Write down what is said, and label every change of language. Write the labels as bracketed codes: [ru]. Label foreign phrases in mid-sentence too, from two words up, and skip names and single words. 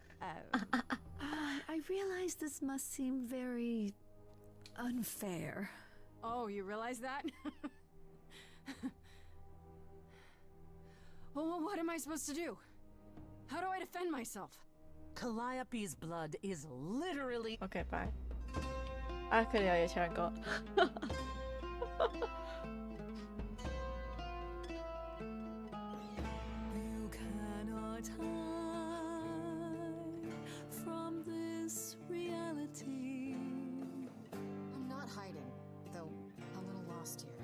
[en] I realize this must seem very unfair. Oh, you realize that? Well, what am I supposed to do? How do I defend myself? Calliope's blood is literally... Okay, bye. [yue] 佢哋又要唱歌。 [en] You cannot hide from this reality. I'm not hiding, though a little lost here.